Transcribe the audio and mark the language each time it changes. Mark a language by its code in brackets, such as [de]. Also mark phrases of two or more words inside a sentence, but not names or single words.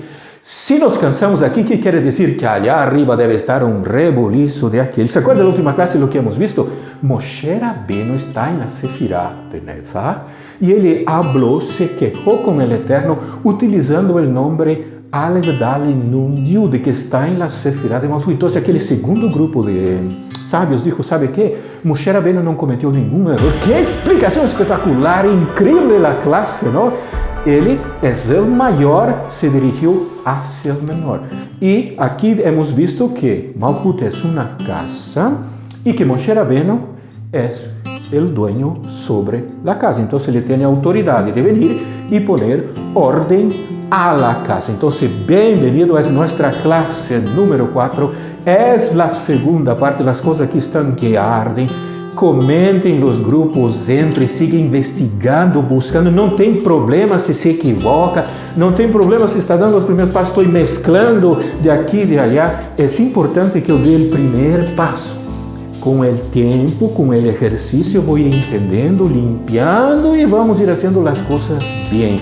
[es] Si nos cansamos aquí, ¿qué quiere decir? Que allá arriba debe estar un rebolizo de aquel. ¿Se acuerda de la última clase lo que hemos visto? Moshe Rabbeinu está en la Sefirá de Netzach y él habló, se quejó con el Eterno utilizando el nombre Aleph Dalet Nun Yud, que está en la Sefirá de Malchut. Entonces [pt] aquele segundo grupo de sábios [es] dijo, ¿sabe qué? [pt] Moshe Rabbeinu não cometeu nenhum erro. Que explicação espetacular, incrível a classe, não? Ele é o maior, se dirigiu hacia o menor. E aqui [es] hemos visto [pt] que Malchut é uma casa e que Moshe Rabbeinu é o dueño sobre a casa. Então ele tem a autoridade de venir e poner ordem [es] a la casa. Entonces, bienvenido a nuestra clase número 4. Es la segunda parte, las cosas que están que arden. Comentem los grupos, entre, siga investigando, buscando. [pt] Não tem problema se se equivoca, não tem problema se está dando os primeiros passos, estou mesclando de aqui e de allá. É importante que eu dê o primeiro passo. Com o tempo, com o exercício, vou ir entendendo, limpiando e vamos ir fazendo as coisas bem.